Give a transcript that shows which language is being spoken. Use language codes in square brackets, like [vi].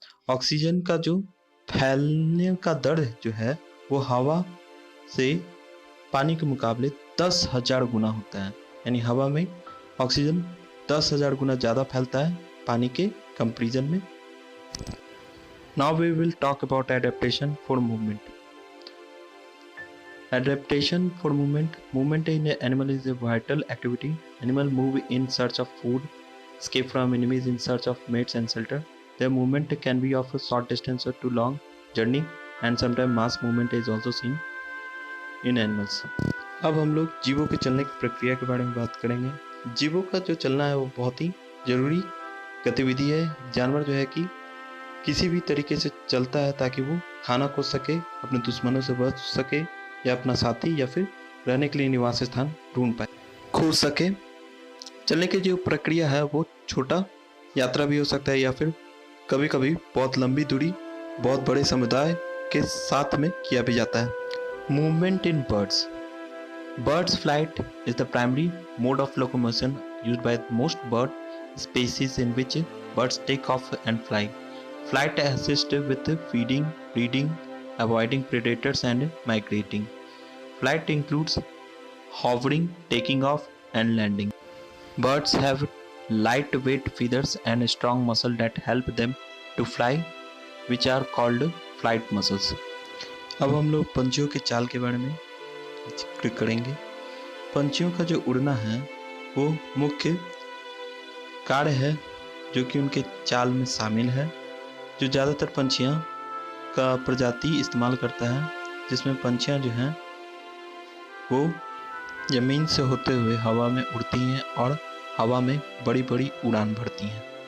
[hi] Oxygen का जो फैलने का दर जो है वो हवा से पानी के मुकाबले 10,000 गुना होता है। यानी हवा में ऑक्सीजन 10,000 गुना ज़्यादा फैलता है पानी के कंपैरिजन में। [en] Now we will talk about adaptation for movement. Adaptation for movement. Movement in an animal is a vital activity. Animals move in search of food, escape from enemies in search of mates and shelter. Their movement can be of a short distance or to long journey, and sometimes mass movement is also seen in animals. [hi] अब हम लोग जीवों के चलने की प्रक्रिया के बारे में बात करेंगे। जीवों का जो चलना है वो बहुत ही जरूरी गतिविधि है। जानवर जो है कि किसी भी तरीके से चलता है ताकि वो खाना खोज सके, अपने दुश्मनों से बच सके या अपना साथी या फिर रहने के लिए निवास स्थान ढूंढ पाए, खोज सके। चलने की जो प्रक्रिया है वो छोटा यात्रा भी हो सकता है या फिर कभी कभी बहुत लंबी दूरी बहुत बड़े समुदाय के साथ में किया भी जाता है। [en] Movement in birds. Birds flight is the primary mode of locomotion used by most bird species in which birds take off and fly. Flight assist with feeding, breeding, avoiding predators and migrating. Flight includes hovering, taking off and landing. Birds have lightweight feathers and strong muscles that help them to fly, which are called flight muscles. [hi] अब हम लोग पंछियों के चाल के बारे में जिक्र करेंगे। पंछियों का जो उड़ना है वो मुख्य कार्य है जो कि उनके चाल में शामिल है। जो ज़्यादातर पंछियाँ का प्रजाति इस्तेमाल करता है, जिसमें पंछियाँ जो हैं वो ज़मीन से होते हुए हवा में उड़ती हैं और हवा में बड़ी बड़ी उड़ान भरती हैं।